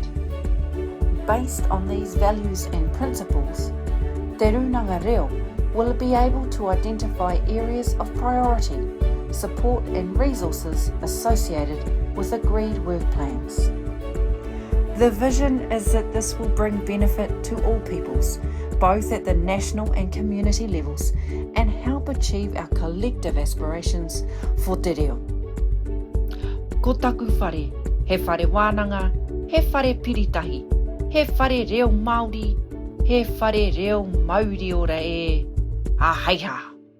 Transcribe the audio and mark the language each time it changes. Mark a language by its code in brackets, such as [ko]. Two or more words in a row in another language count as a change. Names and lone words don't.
[en] Based on these values and principles, Te Runanga Reo will be able to identify areas of priority, support and resources associated with agreed work plans. The vision is that this will bring benefit to all peoples, both at the national and community levels, and help achieve our collective aspirations for Te Reo. [mi] Ko taku whare, he whare wānanga, he whare piritahi, he whare Reo Māori, he whare Reo Mauriora e. Ahaiha!